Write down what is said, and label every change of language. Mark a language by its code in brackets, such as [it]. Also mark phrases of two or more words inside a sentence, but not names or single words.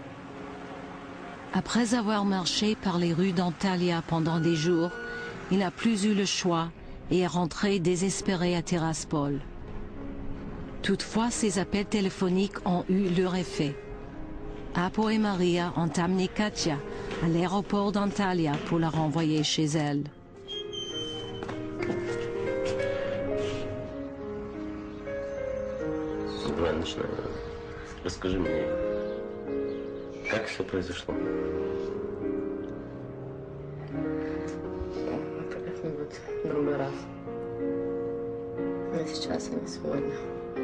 [fr] Après avoir marché par les rues d'Antalya pendant des jours, il n'a plus eu le choix et est rentré désespéré à Tiraspol. Toutefois, ses appels téléphoniques ont eu leur effet. Apo et Maria ont amené Katja à l'aéroport d'Antalya pour la renvoyer chez elle. [ru] Расскажи мне, как все произошло? Как-нибудь в другой раз. Не сейчас и не сегодня.